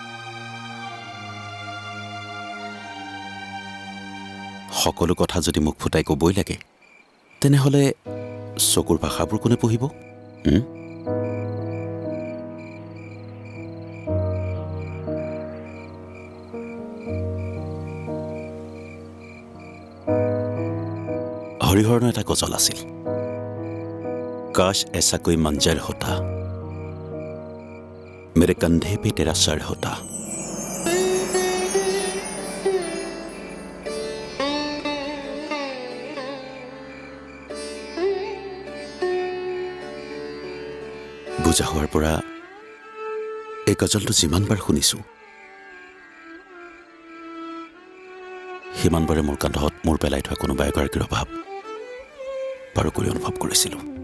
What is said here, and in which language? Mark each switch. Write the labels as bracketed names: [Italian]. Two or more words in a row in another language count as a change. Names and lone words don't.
[Assamese] সকলো কথা যদি মোক ফুটাই ক'বই লাগে, তেনেহ'লে চকুৰ ভাষাবোৰ কোনে পঢ়িব? হৰিহৰণৰ এটা গজল আছিল, [Hindi] काश ऐसा कोई मंजर होता, मेरे कंधे पे तेरा सर होता। [Assamese] বুজা হোৱাৰ পৰা এই গজলটো যিমানবাৰ শুনিছোঁ, সিমানবাৰে মোৰ কান্ধত মূৰ পেলাই থোৱা কোনোবা এগৰাকীৰ অভাৱ বাৰুকৈ অনুভৱ কৰিছিলোঁ।